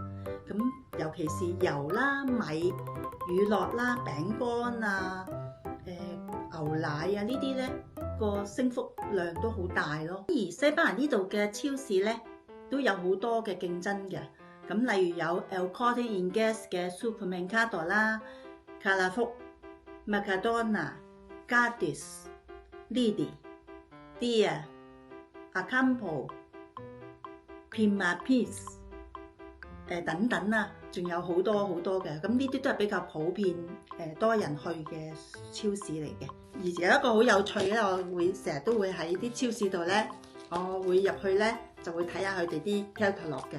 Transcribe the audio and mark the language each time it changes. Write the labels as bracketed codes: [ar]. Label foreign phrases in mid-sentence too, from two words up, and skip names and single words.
[yue] 咁尤其是油啦、米、乳酪啦、餅乾啊、牛奶啊呢啲咧個升幅量都好大咯。而西班牙呢度嘅超市咧都有好多嘅競爭嘅。咁例如有 El Corte Inglés 嘅 Supermercado 啦、Carrefour、Mercadona、Dia、Acampo、Primapies 等等啊，仲有好多好多嘅。咁呢啲都係比較普遍多人去嘅超市嚟嘅。而有一個好有趣咧，我會成日都會喺啲超市度咧，我會入去咧就會睇下佢哋啲 catalog 嘅。